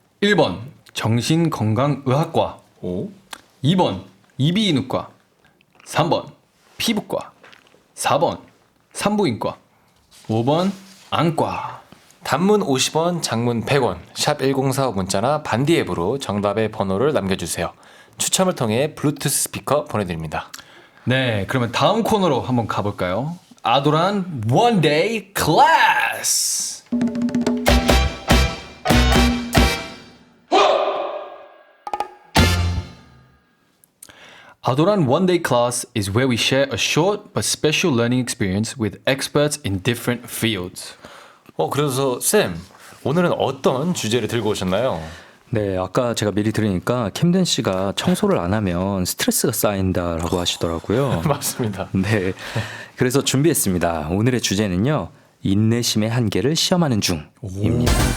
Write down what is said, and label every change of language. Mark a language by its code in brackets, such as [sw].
[ko] 1번 정신건강의학과, 2번 이비인후과, 3번 피부과, 4번 산부인과, 5번 안과. 단문 50원, 장문 100원, 샵 1045 문자나 반디 앱으로 정답의 번호를 남겨주세요. 추첨을 통해 블루투스 스피커 보내드립니다. 네, 그러면 다음 코너로 한번 가볼까요? [en] 아도란 One Day Class. Adoran One Day Class is where we share a short but special learning experience with experts in different fields. [ko] 그래서 쌤, 오늘은 어떤 주제를 들고 오셨나요? 네, 아까 제가 미리 들으니까 캠든 씨가 청소를 안 하면 스트레스가 쌓인다라고 하시더라고요. 맞습니다. 네, 그래서 준비했습니다. 오늘의 주제는요, 인내심의 한계를 시험하는 중입니다.